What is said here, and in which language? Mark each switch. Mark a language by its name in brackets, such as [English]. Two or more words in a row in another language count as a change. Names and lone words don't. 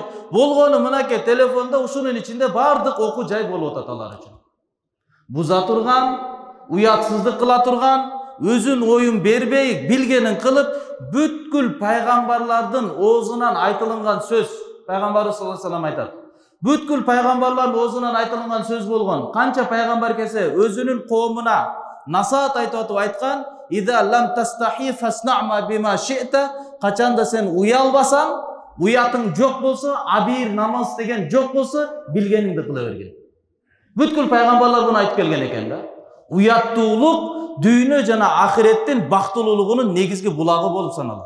[Kyrgyz] Болгону мынакей телефондо ушунун ичинде бардык окуу жай болуп атат алар үчүн. Буза турган, уятсыздык кыла турган, өзүн оюн бербей, билгенин кылып, бүткүл пайгамбарлардын оозунан айтылган сөз, пайгамбарыбыз [Arabic] صلى الله عليه وسلم [Kyrgyz] айтат. Бүткүл пайгамбарлардын оозунан айтылган сөз болгон. Канча пайгамбар келсе өзүнүн коомуна насаат айтып айткан: [Arabic] "إذا لم تستحي فاصنع بما شئت", [Kyrgyz] качанда сен уялбасаң, уятың жок болсо, абийир намаз деген жок болсо, билгениңди кыла берген. Бүткүл пайгамбарлар буну айтып келген экен да. Уяттуулук дүйнө жана ахиреттин бактылуулугунун негизги булагы болуп саналат.